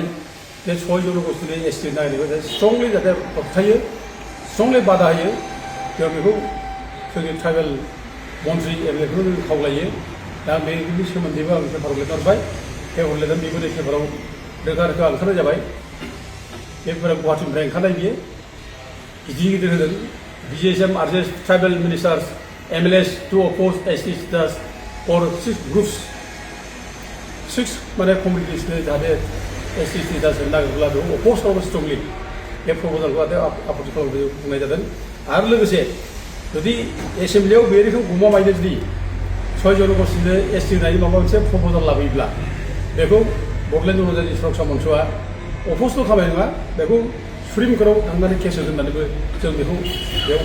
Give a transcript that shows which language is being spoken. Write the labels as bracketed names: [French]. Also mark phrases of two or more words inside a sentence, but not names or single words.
[Bodo] बे 6 जनगोष्ठीनि एसटि नागिरनायखौ स्ट्रंलि जाहाथे होबथायो स्ट्रंलि बादा होयो जों बेखौ जोंनि ट्राइबेल मन्थ्रि एमएलएखौ जों खावलायो दा बेनि सोमोन्दैबो आं पेपाराव लिरना हरबाय पेपाराव लिरनानै बेबो पेपाराव रोखा रोखा ओंखारनाय जाबाय बे पेपारा गुवाहाटीनिफ्राय ओंखारनाय बियो गिदिर गिदिर होदों [English] BGSM urges tribal ministers MLAs to oppose ST status for 6 groups [Bodo] 6 माने कमिउनिटिसनो जाहाथे [English] ST status [Bodo] होनो नागिरब्ला बेखौ अपोज खालामो स्ट्रंलि बे प्रप'जालखौ आपत्ति खालामनो बुंनाय जादों आरो लोगोसे जुदि एसेम्बलियाव बे रोखोम गमामायैनो जुदि 6 जनगोष्ठीनो एसटि होनायनि माबा मोनसे प्रप'जाल लाबोयोब्ला बेखौ बड'लेण्ड जनजाति सुरक्षा मन्चआ अपोजल' खालामनाय नङा बेखौ सुप्रिम कर्टआव थांनानै केस होगोन होननानैबो जों बेखौ बेयाव